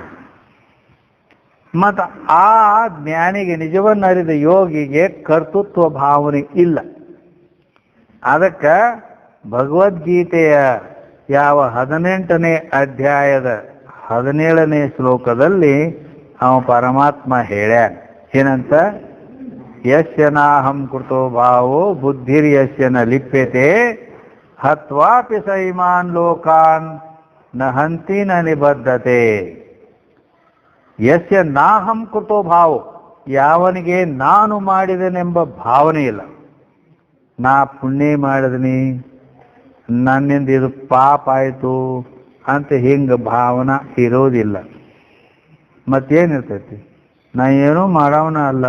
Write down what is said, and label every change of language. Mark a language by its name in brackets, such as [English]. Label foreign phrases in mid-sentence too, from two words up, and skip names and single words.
[Kannada] ಮತ್ತು ಆ ಜ್ಞಾನಿಗೆ ನಿಜವನ್ನು ಅರಿದ ಯೋಗಿಗೆ ಕರ್ತೃತ್ವ ಭಾವನೆ ಇಲ್ಲ. ಅದಕ್ಕೆ ಭಗವದ್ಗೀತೆಯ ಯಾವ 18ನೇ ಅಧ್ಯಾಯದ 17ನೇ ಶ್ಲೋಕದಲ್ಲಿ ಅವ ಪರಮಾತ್ಮ ಹೇಳ್ಯಾನ ಏನಂತ, [Sanskrit] ಯಸ್ಯ ನಾಹಂ ಕೃತೋ ಭಾವೋ ಬುದ್ಧಿರ್ ಯಸ್ಯ ನ ಲಿಪ್ಯತೆ ಹತ್ವಾಪಿ ಸೈಮಾನ್ ಲೋಕಾನ್ ನ ಹಂತಿ ನ ನಿಬದ್ಧತೆ. ಯಸ್ಯ ನಾಹಂ ಕೃತೋ ಭಾವೋ, [Kannada] ಯಾವನಿಗೆ ನಾನು ಮಾಡಿದನೆಂಬ ಭಾವನೆ ಇಲ್ಲ. ನಾ ಪುಣ್ಯ ಮಾಡಿದನಿ, ನನ್ನಿಂದ ಇದು ಪಾಪ ಆಯಿತು ಅಂತ ಹಿಂಗೆ ಭಾವನಾ ಇರೋದಿಲ್ಲ. ಮತ್ತೇನಿರ್ತೈತಿ, ನಾ ಏನೂ ಮಾಡವನ ಅಲ್ಲ.